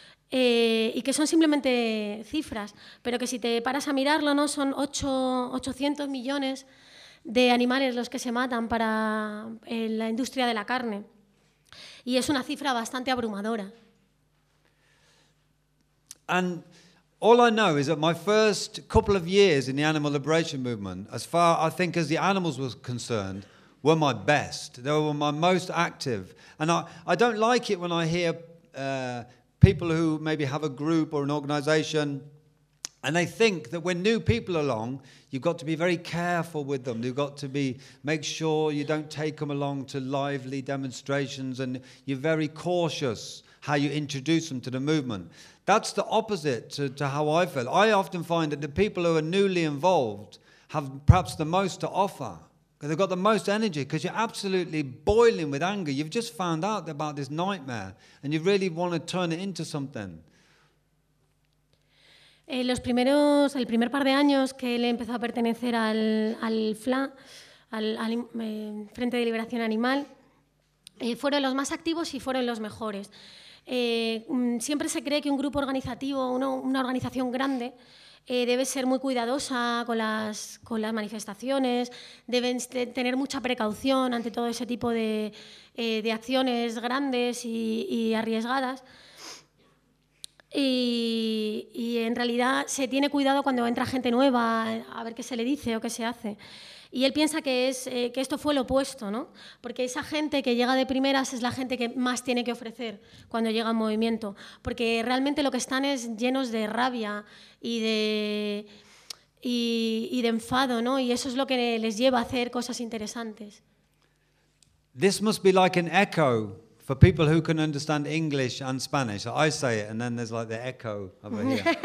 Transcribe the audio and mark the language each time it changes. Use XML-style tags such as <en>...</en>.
<es>Y que son simplemente cifras, pero que si te paras a mirarlo, ¿no? Son 800 millones de animales los que se matan para la industria de la carne. Y es una cifra bastante abrumadora.</es> <en>And all I know is that my first couple of years in the animal liberation movement, as far I think as the animals were concerned, were my best. They were my most active. And I don't like it when I hear people who maybe have a group or an organization. And they think that when new people are along, you've got to be very careful with them. You've got to make sure you don't take them along to lively demonstrations and you're very cautious how you introduce them to the movement. That's the opposite to how I feel. I often find that the people who are newly involved have perhaps the most to offer. Because they've got the most energy because you're absolutely boiling with anger. You've just found out about this nightmare and you really want to turn it into something.</en> <es>El primer par de años que él empezó a pertenecer al FLA, Frente de Liberación Animal, fueron los más activos y fueron los mejores. Siempre se cree que un grupo organizativo, una organización grande, debe ser muy cuidadosa con las manifestaciones, deben tener mucha precaución ante todo ese tipo de acciones grandes y arriesgadas. Y en realidad se tiene cuidado cuando entra gente nueva a ver qué se le dice o qué se hace. Y él piensa que esto fue lo opuesto, ¿no? Porque esa gente que llega de primeras es la gente que más tiene que ofrecer cuando llega un movimiento. Porque realmente lo que están es llenos de rabia y de enfado, ¿no? Y eso es lo que les lleva a hacer cosas interesantes.</es> <en>This must be like an echo. For people who can understand English and Spanish, I say it, and then there's like the echo over here.</en>